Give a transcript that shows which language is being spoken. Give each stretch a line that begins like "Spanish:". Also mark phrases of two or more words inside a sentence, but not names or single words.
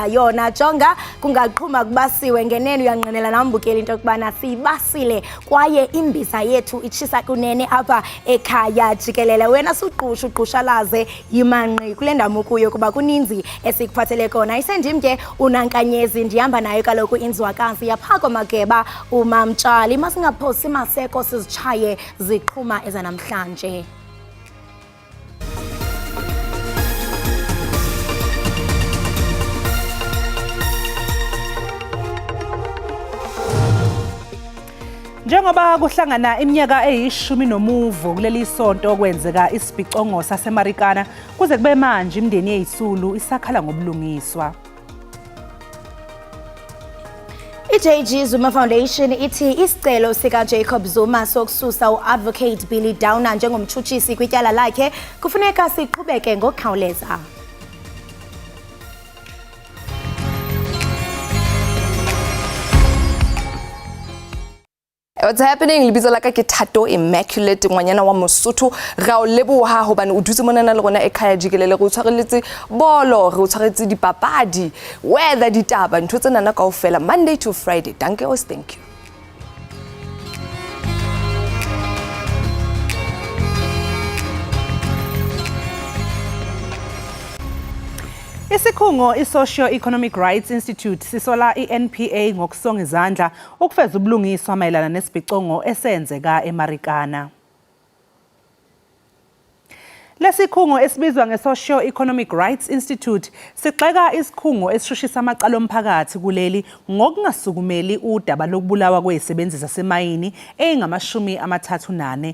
Xhosa: yona jonga kungaqhuma kubasiwe ngenene uyanqinela nambukeli into kubana siyibasile kwaye imbiza yethu itshisa kunene apha ekhaya Jikelele wena uqhushalaze yimanqi kule ndawo kuyo kuba kuninzi esikuphathele kona isendimke unankanyezi ndihamba nayo kaloku inzwakazi yaphako mageba umamtshali masingaphosi maseko sizichaye ziqhuma ezanamhlanje.
Zulu: Njengoba kuhlangana iminyaka eyishumi nomuvo kuleli sonto kwenzeka isibhicongo saseMarikana kuze kube manje imindeni yezisulu isakhala ngobulungiswa.
Xhosa: I-JG Zuma Foundation ithi isicelo sika Jacob Zuma sokususa u-Advocate Billy Downer njengomtshutshisi kwityala lakhe kufuneka siqhubeke ngokukhawuleza.
English: What's happening?
Southern Sotho: Libitso la ka ke Thato Immaculate ngwanyana wa Mosotho ra o leboha hobane o dutse mona le rona Ekhaya Jikelele go tshwareletse bolo re o tshwaretse dipapadi weather ditaba ntho tsena na kaofela
English: Monday to Friday.
Afrikaans: Danke os,
English: thank you.
Zulu: Isikhungo i-Socio-Economic Rights Institute sisola i-NPA ngokusonga izandla ukufeza ubulungiswa mayelana nesibhicongo esenzeka eMarikana. Lesikhungo esibizwa nge-Socio-Economic Rights Institute sigxeka isikhungo esishushisa amacala omphakathi kuleli ngokungasukumeli udaba lokubulawa kwezisebenzi zasemayini eyingama-34.